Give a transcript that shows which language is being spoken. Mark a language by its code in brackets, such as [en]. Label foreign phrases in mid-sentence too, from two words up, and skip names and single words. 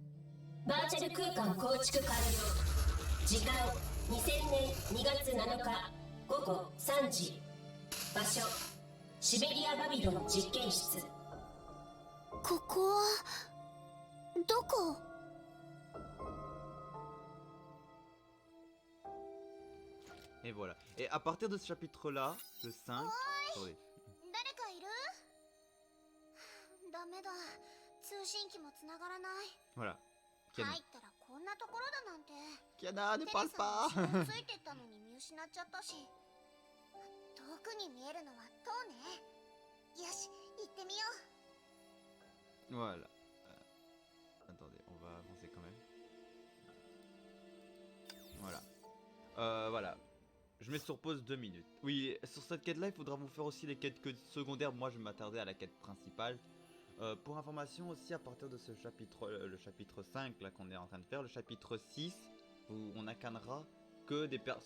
[ja] バーチャル空間構築完了。時間2000年2月7日午後3時。場所シベリアバビロン実験室。ここはどこ？ [fr] Et voilà. Et à partir de ce chapitre-là, le 5... Attendez. [ja] 誰かいる？ダメだ。通信機も繋がらない。 [fr] Voilà. [ja] 入ったらこんなところだなんて。 [fr] Kiana, ne parle pas. [ja] ついてったのに見失っちゃったし。遠くに見えるのは塔ね。よし、行ってみよう。 [fr] Voilà. Attendez, on va avancer quand même. Voilà. Je mets sur pause 2 minutes. Oui, sur cette quête-là, il faudra vous faire aussi les quêtes secondaires. Moi, je vais m'attarder à la quête principale. Pour information aussi, à partir de ce chapitre, le chapitre 5 là qu'on est en train de faire, le chapitre 6, on incarnera que des personnages.